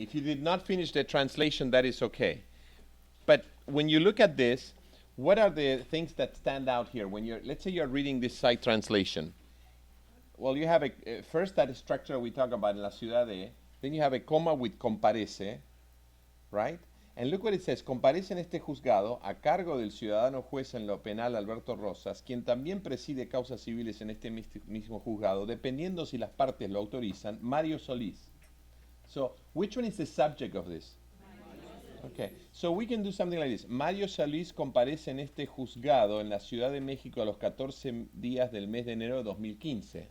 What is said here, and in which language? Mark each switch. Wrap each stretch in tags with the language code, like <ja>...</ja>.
<en>If you did not finish the translation, that is okay. But when you look at this, what are the things that stand out here? When you're, let's say you're reading this site translation. Well, you have first that structure we talk about in</en> <es>la ciudad de,</es> <en>then you have a comma with comparece, right? And look what it says,</en> <es>comparece en este juzgado a cargo del ciudadano juez en lo penal Alberto Rosas, quien también preside causas civiles en este mismo juzgado, dependiendo si las partes lo autorizan, Mario Solís.</es> <en>So, which one is the subject of this? Okay, so we can do something like this.</en> <es>Mario Solís comparece en este juzgado en la Ciudad de México a los 14 días del mes de enero de 2015.</es>